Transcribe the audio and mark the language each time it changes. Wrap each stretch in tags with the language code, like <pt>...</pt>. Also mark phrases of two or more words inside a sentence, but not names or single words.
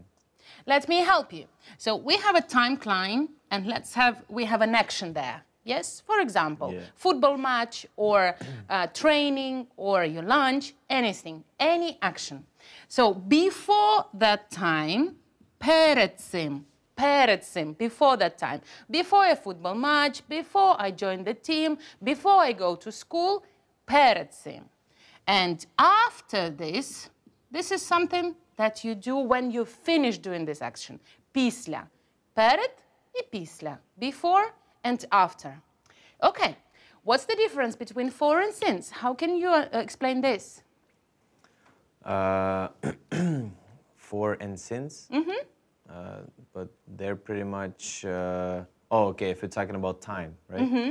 <en>Let me help you. So we have a timeline, and we have an action there. Yes? For example, Yeah. football match or training or your lunch, anything, any action. So before that time,</en> <uk>перед цим,</uk> <en>before that time. Before a football match, before I join the team, before I go to school,</en> <uk>перед цим.</uk> <en>And after this, this is something that you do when you finish doing this action.</en> <uk>Після. Перед і після.</uk> <en>Before and after. Okay. What's the difference between for and since? How can you explain this? For and since. But they're pretty much. Okay, if you're talking about time, right?</en>